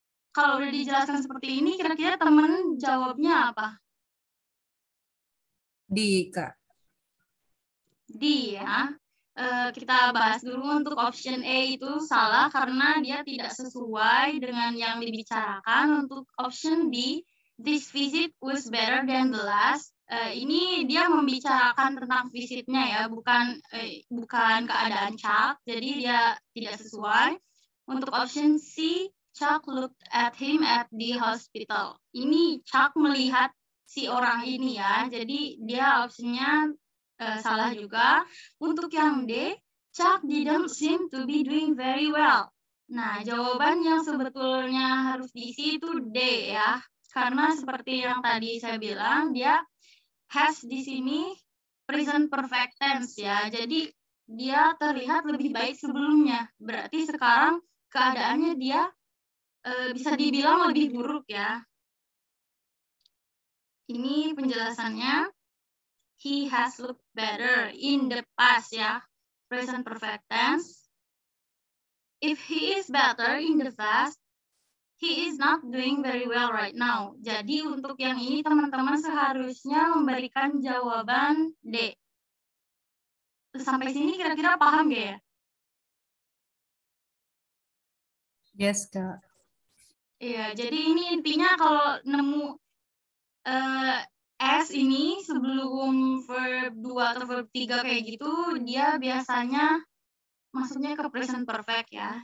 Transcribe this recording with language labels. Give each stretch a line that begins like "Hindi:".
Indonesian: Kalau udah dijelaskan seperti ini, kira-kira teman jawabnya apa? D, Kak. D ya. Kita bahas dulu untuk option A itu salah karena dia tidak sesuai dengan yang dibicarakan. Untuk
English: option B, this visit was better than the last.
Indonesian: Ini dia membicarakan tentang visitnya ya, bukan keadaan Chuck. Jadi dia tidak sesuai. Untuk
English: option C, Chuck looked at him at the hospital.
Indonesian: Ini Chuck melihat si orang ini ya. Jadi dia optionnya salah juga. Untuk yang
English: D, Chuck didn't seem to be doing very well.
Indonesian: Nah, jawaban yang sebetulnya harus diisi itu D ya. Karena seperti yang tadi saya bilang, dia has di sini present perfect tense ya. Jadi dia terlihat lebih baik sebelumnya. Berarti sekarang keadaannya dia bisa dibilang lebih buruk ya. Ini penjelasannya.
English: He has looked better in the past
Indonesian: ya.
English: Present perfect tense. If he is better in the past, he is not doing very well right now.
Indonesian: Jadi untuk yang ini teman-teman seharusnya memberikan jawaban D. Sampai sini kira-kira paham gak ya?
English: Yes, Kak.
Indonesian: Iya, jadi ini intinya kalau nemu S ini sebelum verb 2 atau verb 3 kayak gitu, dia biasanya masuknya ke present perfect ya.